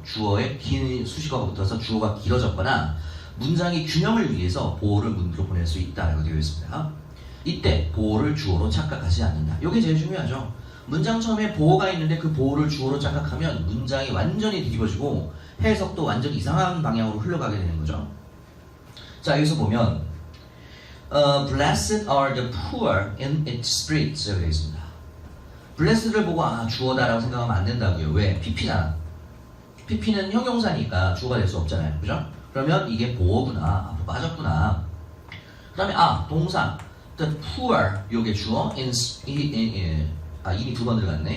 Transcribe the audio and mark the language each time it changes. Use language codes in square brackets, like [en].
[ko] 주어에 긴 수식어가 붙어서 주어가 길어졌거나, 문장의 균형을 위해서 보어를 문으로 보낼 수 있다라고 되어 있습니다. 이때 보어를 주어로 착각하지 않는다. 이게 제일 중요하죠. 문장 처음에 보어가 있는데 그 보어를 주어로 착각하면 문장이 완전히 뒤집어지고 해석도 완전 이상한 방향으로 흘러가게 되는 거죠. 자, 여기서 보면 [en] Blessed are the poor in its spirit [ko] 되어 있습니다. Blessed를 보고 주어다라고 생각하면 안 된다고요. 왜? PP잖아. PP는 형용사니까 주어가 될 수 없잖아요. 그죠? 그러면 이게 보어구나. 앞으로 빠졌구나. 그 다음에 동사 [en] The poor, [ko] 요게 주어 이미 두 번 들어갔네.